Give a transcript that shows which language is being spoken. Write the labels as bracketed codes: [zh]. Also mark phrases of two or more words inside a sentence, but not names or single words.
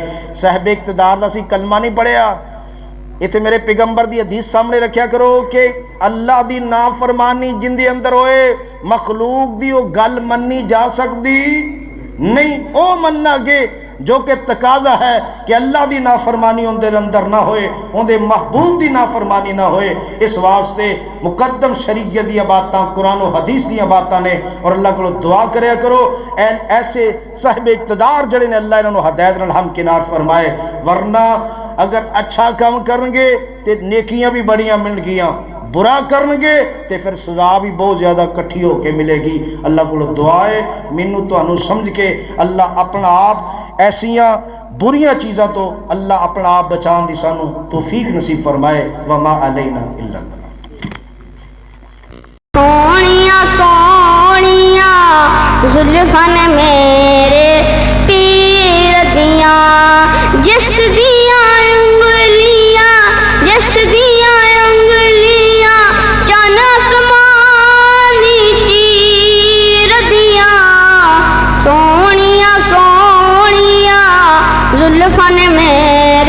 [pa] صاحب اقتدار دا سی کلمہ نہیں پڑھیا، اتنے میرے پیغمبر دی حدیث سامنے رکھیا کرو کہ اللہ دی نافرمانی جن دے اندر ہوئے، مخلوق دی وہ گل منی جا سکتی نہیں، او مننا گے جو کہ تقاضا ہے کہ اللہ دی نافرمانی ان دے اندر نہ ہوئے، ان دے محبوب دی نافرمانی نہ ہوئے۔ اس واسطے مقدم شریعت دی باتاں، قرآن و حدیث دی باتاں نے، اور اللہ کو دعا کریا کرو ایسے صاحب اقتدار جڑے نے اللہ انہوں ہدایت نال ہم کنار فرمائے، ورنہ اگر اچھا کام کرنگے تے نیکیاں بھی بڑیاں مل گیاں، برا کرنگے تے پھر سزا بھی بہت زیادہ کٹھی ہو کے ملے گی۔ اللہ کو دعائے مینوں تانوں سمجھ کے اللہ اپنا آپ ایسیاں بریاں چیزاں تو اللہ اپنا آپ بچان دی سانو توفیق نصیب فرمائے۔ [ar] وما علینا الا البلاغ۔ [pa] سونیاں سونیاں زلفاں نے میرے پیر دیاں، جس دیاں انگلیاں، جس دیاں انگلیاں چن آسمانی چیر دیاں، سونیاں سونیاں زلفاں نے میرے